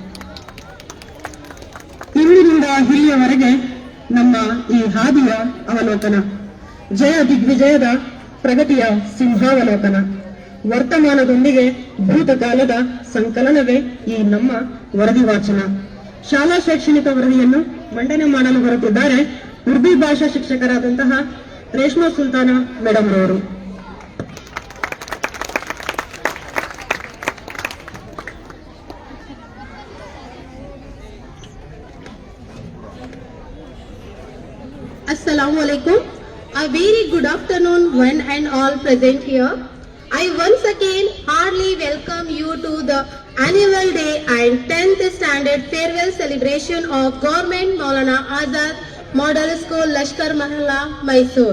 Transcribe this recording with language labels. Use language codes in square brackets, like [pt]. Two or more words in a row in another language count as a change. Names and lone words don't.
[kn] ಇಂದಿನಿಂದ ಇಲ್ಲಿಯವರೆಗೆ ನಮ್ಮ ಈ ಹಾದಿಯ ಅವಲೋಕನ, ಜಯ ದಿಗ್ವಿಜಯದ ಪ್ರಗತಿಯ ಸಿಂಹಾವಲೋಕನ, ವರ್ತಮಾನದೊಂದಿಗೆ ಭೂತಕಾಲದ ಸಂಕಲನವೇ ಈ ನಮ್ಮ ವರದಿ ವಾಚನ. ಶಾಲಾ ಶೈಕ್ಷಣಿಕ ವರದಿಯನ್ನು ಮಂಡನೆ ಮಾಡಲು ಬರುತ್ತಿದ್ದಾರೆ ಉರ್ದು ಭಾಷಾ ಶಿಕ್ಷಕರಾದಂತಹ ರೇಷ್ಮಾ ಸುಲ್ತಾನ ಮೇಡಮ್ ರವರು. [ar] السلام عليكم. [en] A very good afternoon one and all present here. I once again heartily welcome you to the annual day and 10th standard farewell celebration of Government Maulana Azad Model School, Lashkar Mahalla, Mysore.